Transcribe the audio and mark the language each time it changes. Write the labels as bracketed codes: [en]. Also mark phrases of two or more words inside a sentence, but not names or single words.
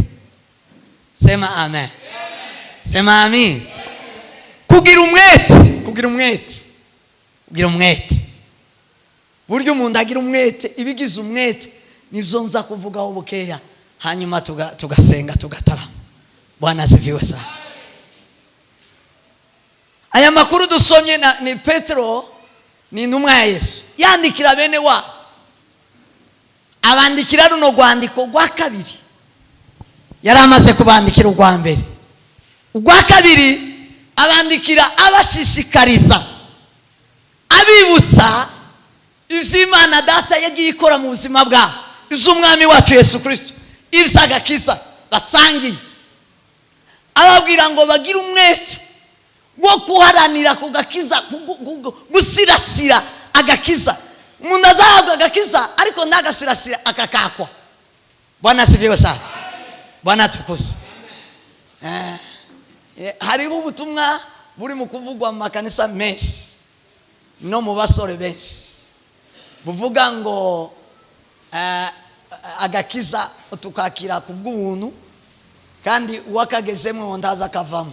[sw] Sema amen. Sema amen. [rn] Kugira umwete, kugira umwete, kugira umwete. Buryo umuntu agira umwete, ibigize umwete nivyo nza kuvugaho bukeya, hanyuma tugasenga tugatarama. [sw] Bwana asifiwe sana. [rn] Aya makuru dusomye ni Petero, ni intumwa ya Yesu, yandikira bene wa, abandikira runo rwandiko rwa kabiri. Yari amaze kubandikira urwa mbere, urwa kabiri abandikira abashishikariza, abibutsa ivy'Imana Data yagiye ikora mu buzima bwabo, ivy'umwami wacu Yesu Kristo, ivy'agakiza basangiye. Ababwira ngo bagire umwete wo kuharanira kugakiza, gusirasira agakiza. Umuntu azahabwa agakiza ariko ntagasirasira akakakwa. [sw] Bwana asifiwe sana. Bwana tukuzwe. [rn] Hariho ubutumwa buri mu kuvugwa mu makanisa menshi no mu basore benshi, buvuga ngo agakiza tukakira ku bw'ubuntu, kandi uwakagezemo ndaza akavamo.